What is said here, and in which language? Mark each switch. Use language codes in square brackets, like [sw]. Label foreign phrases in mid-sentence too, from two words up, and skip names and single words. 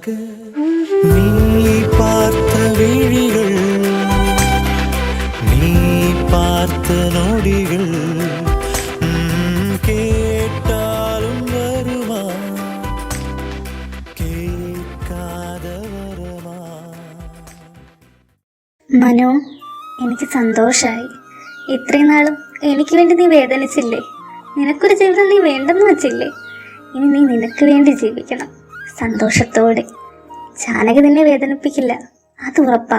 [ta] நீ பார்த்த விழிகள், நீ பார்த்த நொடிகள், கேட்டாலும் வருமா, கேட்காத வரமா? [ml] മനു, എനിക്ക് സന്തോഷമായി. ഇത്രയും നാളും എനിക്ക് വേണ്ടി നീ വേദനിച്ചില്ലേ? നിനക്കൊരു ജീവിതം നീ വേണ്ടെന്ന് വെച്ചില്ലേ? ഇനി നീ നിനക്ക് വേണ്ടി ജീവിക്കണം സന്തോഷത്തോടെ. ജാനകി നിന്നെ വേദനിപ്പിക്കില്ല, അത് ഉറപ്പാ.